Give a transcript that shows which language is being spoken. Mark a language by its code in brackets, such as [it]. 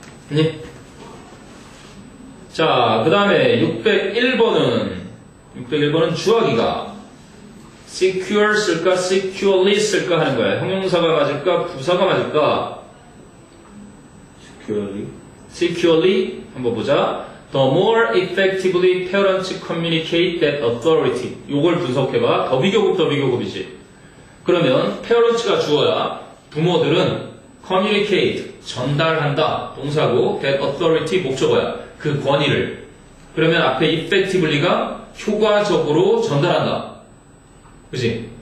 [ko] 네. 자, 그 다음에 601번은 주어기가 secure 쓸까 securely 쓸까 하는 거야. 형용사가 맞을까 부사가 맞을까? securely 한번 보자. [en] The more effectively parents communicate that authority. [ko] 요걸 분석해봐. 더비교급이지. 그러면 parents가 주어야 부모들은 communicate 전달한다 동사고 [en] that authority [ko] 목적어야. 그 권위를. 그러면 앞에 effectively가 효과적으로 전달한다. 그치?